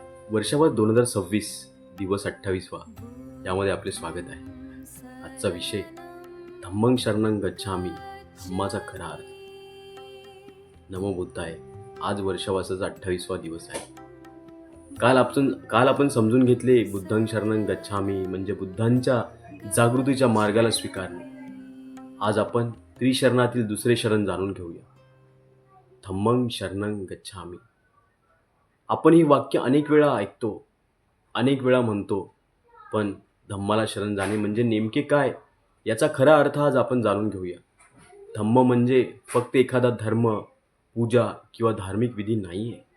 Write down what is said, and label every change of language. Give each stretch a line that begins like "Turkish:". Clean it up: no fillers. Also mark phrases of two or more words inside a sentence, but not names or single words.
Marathi: वर्षावर 2026 दिवस 28वा यामध्ये आपले स्वागत आहे. आजचा विषय
Pali: धम्मं शरणं गच्छामि,
Marathi: धम्माचा खरा अर्थ.
Pali: नमो बुद्धाय.
Marathi: आज वर्षावासाचा 28वा दिवस आहे. काल आपण समजून घेतले
Pali: बुद्धं शरणं गच्छामि
Marathi: म्हणजे बुद्धांच्या जागृतीच्या मार्गाला स्वीकारणे. आज आपण त्रिशरणातील दुसरे शरण जाणून घेऊया,
Pali: धम्मं शरणं गच्छामि.
Marathi: आपण ही वाक्य अनेक वेळा ऐकतो, अनेक वेळा म्हणतो, पण धम्माला शरण जाणे म्हणजे नेमके काय याचा खरा अर्थ आज आपण जाणून घेऊया. धम्म म्हणजे फक्त एखादा धर्म, पूजा किंवा धार्मिक विधी नाही आहे.